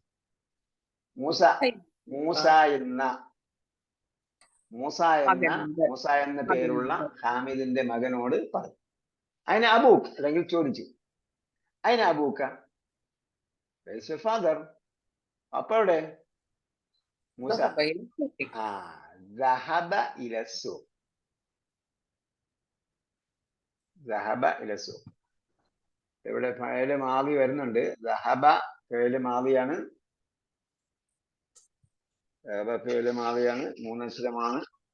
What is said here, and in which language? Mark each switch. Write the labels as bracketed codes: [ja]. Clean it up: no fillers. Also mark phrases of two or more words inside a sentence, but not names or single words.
[ml] മൂസ എന്ന പേരുള്ള ഹാമിദിന്റെ മകനോട് പറഞ്ഞു. അതിന് അബൂക്ക്, അല്ലെങ്കിൽ ചോദിച്ചു. അതിന് അബൂക്ക, ഫാദർ, അപ്പൊ എവിടെ? [ar] മൂസ ذهب إلى السوق. [ml] ഇവിടെ [ar] فعل ماضي [ml] വരുന്നുണ്ട്. [ar] ذهب فعل ماضي, فعل ماضي, [ml] 3 അക്ഷരമാണ്.